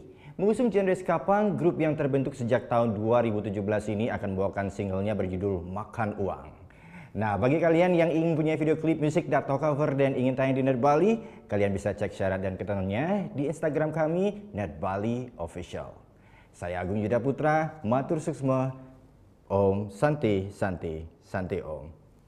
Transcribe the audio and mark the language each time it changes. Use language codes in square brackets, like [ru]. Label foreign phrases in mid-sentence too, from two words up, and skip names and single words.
[id] Mengusung genre ska punk, grup yang terbentuk sejak tahun 2017 ini akan membawakan singlenya berjudul Makan Uang. Nah, bagi kalian yang ingin punya video klip musik atau cover dan ingin tayang di Net Bali, kalian bisa cek syarat dan ketentuannya di Instagram kami, Net Bali Official. Saya Agung Yuda Putra, [ban] matur suksma, [sa] Om Santi Santi Santi Om.